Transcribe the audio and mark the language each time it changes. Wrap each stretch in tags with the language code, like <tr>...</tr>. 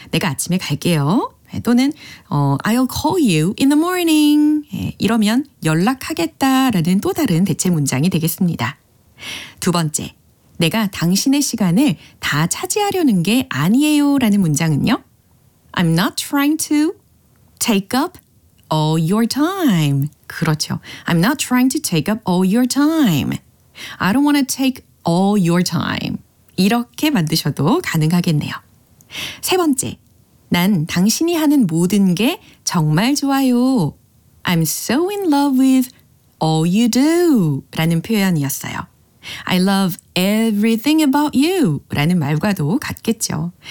<ko>내가 아침에 갈게요. 또는</ko> <en>I'll call you in the morning.</en> <ko>이러면 연락하겠다 라는 또 다른 대체 문장이 되겠습니다. 두 번째, 내가 당신의 시간을 다 차지하려는 게 아니에요 라는 문장은요.</ko> <en>I'm not trying to take up all your time.</en> <ko>그렇죠.</ko> <en>I'm not trying to take up all your time. I don't want to take all your time.</en> <ko>이렇게 만드셔도 가능하겠네요. 세 번째, 난 당신이 하는 모든 게 정말 좋아요.</ko> <en>I'm so in love with all you do</en> <ko>라는 표현이었어요.</ko> <en>I love everything about you</en> <ko>라는 말과도 같겠죠.</ko>